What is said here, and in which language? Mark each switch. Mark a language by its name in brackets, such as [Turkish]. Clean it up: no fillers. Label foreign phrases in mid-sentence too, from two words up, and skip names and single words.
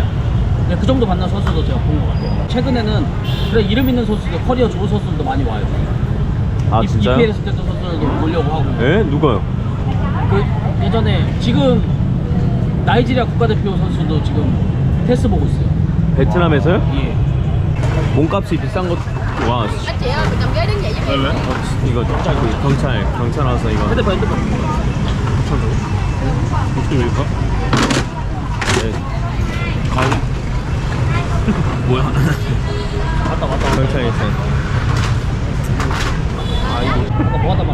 [Korean] 네, 그 정도 받는 선수도 제가 본 것 같아요. 최근에는 그래 이름 있는 선수들, 커리어 좋은 선수들도 많이 와요. 아, 진짜요? EPL에서 뛰었던 선수들도 보려고 하고. 예? 누가요? 그 예전에 지금 나이지리아 국가대표 선수도 지금 테스트 보고 있어요. 베트남에서요? 예. 몸값이 비싼 것. 와, [Vietnamese] Anh chị ơi, mình cầm ghế đến vậy giúp em. [Korean] 왜? 이거 경찰 와서 이거. 핸드폰. 어떻게 왜일까? 네. 가위? 뭐야? 맞다. 경찰에서. 아 이거 아까 뭐 하다 말